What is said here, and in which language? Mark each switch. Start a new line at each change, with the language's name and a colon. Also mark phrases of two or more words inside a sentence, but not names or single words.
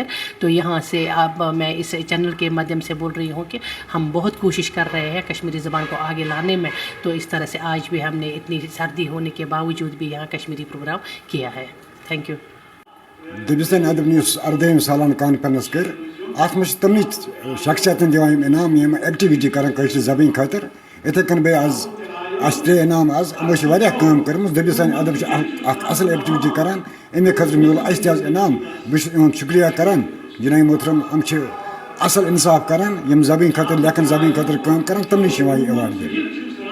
Urdu: تو یہاں سے اب میں اس چینل کے مادھیم سے بول رہی ہوں کہ ہم بہت کوشش کر رہے ہیں کشمیری زبان کو آگے لانے میں، تو اس طرح سے آج بھی ہم نے اتنی سردی ہونے کے باوجود بھی یہاں کشمیری پروگرام کیا ہے۔
English: Thank you.
Kashmiri: دبستان ادب نیوز 18 سالانہ کانفرنس کر ات مجھ تمنی شخصیتن دِوان انعام یم ایکٹیویٹی کران کٲشِر زبان خاطر، اتھے کن بیٚیہِ آز اس 3 انعام آز یِمو چھِ واریاہ کٲم کٔرمٕژ، دبستان ادب چھِ اکھ اصل ایکٹیویٹی کران، امے خٲطرٕ میول اَسہِ تہِ آز انعام، بہٕ چھُس یِہُنٛد شُکریہ کران جناب محترم، یِم چھِ اصل انصاف کران، یم زبان خاطر لیکھن زبان خاطر کٲم کران، تمنٕے چھِ یِوان یہِ ایوارڈ دِنہٕ۔